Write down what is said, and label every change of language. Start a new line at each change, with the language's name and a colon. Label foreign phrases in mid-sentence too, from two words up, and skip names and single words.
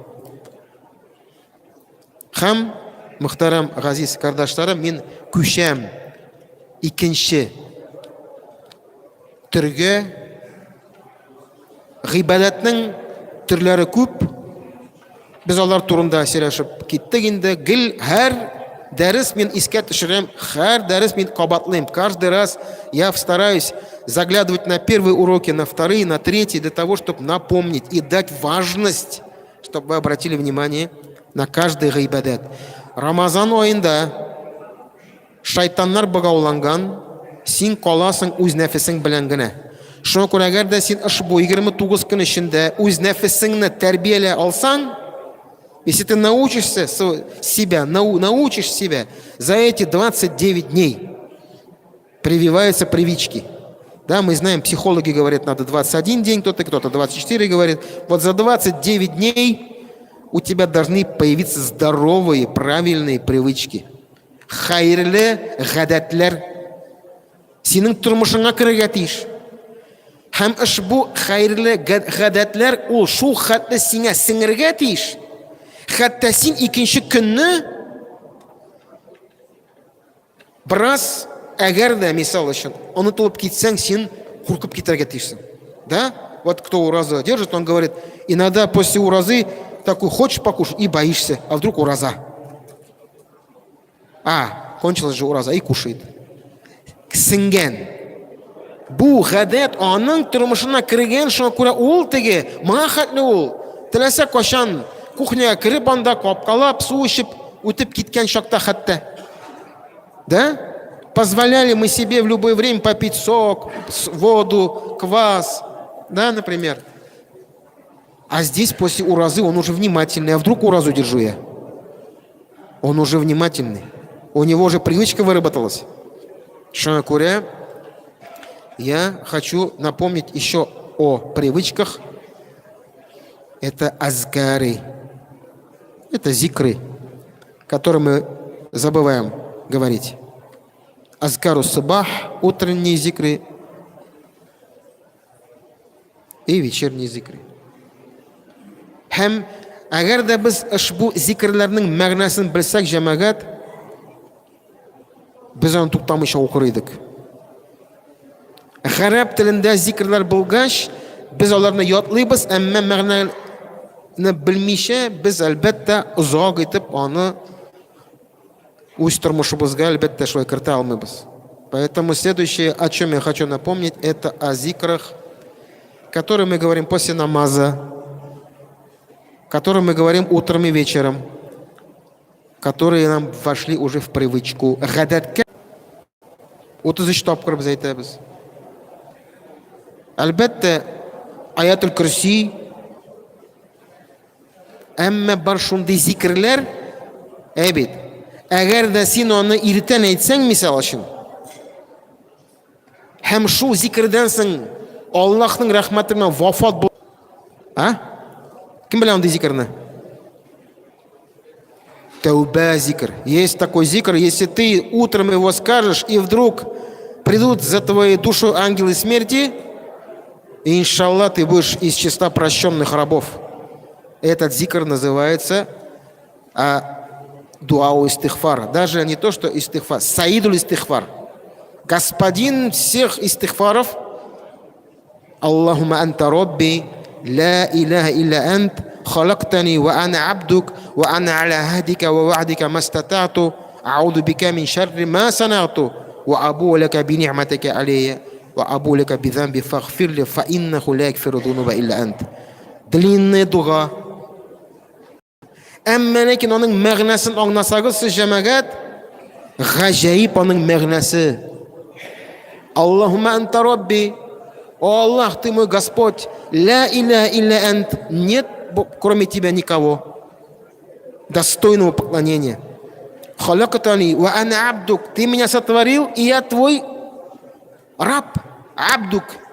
Tatar: Һәм, мөхтәрәм газиз кардәшләрем, мин күчәм икенче төргә. Гыйбадәтнең төрләре күп. Без алар турында сөйләшеп киттек инде. Гел һәр дәрес мин искә төшерәм, һәр дәрес мин кабатлыйм.
Russian: Каждый раз я стараюсь заглядывать на первые уроки, на вторые, на третьи, для того, чтобы напомнить и дать важность, чтобы вы обратили внимание на каждый гыйбадат.
Tatar: Рамазан айында шайтаннар богауланган, син каласың үз нәфесең белән генә. Шуңа күрә, әгәр дә син ошбу 29 көн эчендә үз нәфесеңне тәрбияләй алсаң,
Russian: если ты научишься себя за эти 29 дней, прививаются привычки. Да, мы знаем, психологи говорят, надо 21 день, кто-то 24 говорит. Вот за 29 дней у тебя должны появиться здоровые, правильные привычки.
Tatar: Хайрлы гадәтләр синең тормышыңа керергә тиеш. Һәм ошбу хайрлы гадәтләр ул шул хәтле сиңа сеңергә тиеш. Хәтта син икенче көнне брас, әгәр дә мисал өчен онытылып китсәң, син куркып китәргә тиешсең. Да?
Russian: Вот кто ураза держит, он говорит, иногда после уразы такой хочешь покушать и боишься, а вдруг ураза. Кончилась же ураза и кушает.
Tatar: Сеңгән. Бу гадәт аның тормышына кергән, шуңа күрә ул теге моңа хәтле ул. Теләсә кашан кухняга кирип, анда капкалап, су эчеп үтеп киткән шакта хәтта. Да?
Russian: Позволяли мы себе в любое время попить сок, воду, квас, да, например. А здесь после уразы он уже внимательный. А вдруг уразу держу я? Он уже внимательный. У него уже привычка выработалась.
Tatar: Шуңа күрә,
Russian: я хочу напомнить еще о привычках. Это азкары. Это зикры, которые мы забываем говорить.
Arabic: أذكار الصباح,
Russian: утренние зикры и вечерние зикры.
Tatar: Һәм әгәр дә без ошбу зикрләрнең мәгънәсен белсәк, җәмәгать, без аны туктамыйча укыр идек. Гарәп телендә зикрләр булгач, без аларны ятлыйбыз, әмма мәгънәне белмичә, без әлбәттә узак итеп аны үз тормышыбызга әлбәттә шулай кертә алмыйбыз.
Russian: Поэтому следующее, о чем я хочу напомнить, это о зикрах, которые мы говорим после намаза, которые мы говорим утром и вечером, которые нам вошли уже в привычку.
Tatar: Гадәткә 33 тапкыр без әйтәбез. Әлбәттә, аятул курси, әмма бар шундый зикрләр, бит, әгәр дә син аны иртән әйтсәң, мисал өчен, һәм шул зикрдән соң Аллаһның рәхмәтенә вафат бул. Кем белә андый зикрне? Тауба зикр.
Russian: Есть такой зикр, если ты утром его скажешь, и вдруг придут за твоей душой ангелы смерти, и иншаллах ты будешь из числа прощенных рабов. Этот зикр называется
Arabic: دعاء الاستغفار.
Russian: Даже не то, что истихфар,
Arabic: سيد الاستغفار.
Russian: Господин всех истихфаров.
Arabic: اللهم أنت ربي، لا إله إلا أنت، خلقتني وأنا عبدك، وأنا على عهدك ووعدك ما استطعت, أعوذ بك من شر ما صنعت، وأبوء لك بنعمتك علي، وأبوء لك بذنبي فاغفر لي, فإنه لا يغفر الذنوب إلا أنت.
Russian: Длинная дуга.
Tatar: Әмма ләкин аның мәгънәсен аңласагыз, сез җәмәгать, гаҗәеп аның мәгънәсе.
Arabic: اللهم أنت ربي,
Russian: о Аллах, ты мой Господь,
Arabic: لا إله إلا أنت,
Russian: нет кроме тебя никого достойного поклонения.
Arabic: خلقتني وأنا عبدك,
Russian: ты меня сотворил, и я твой раб, абдук.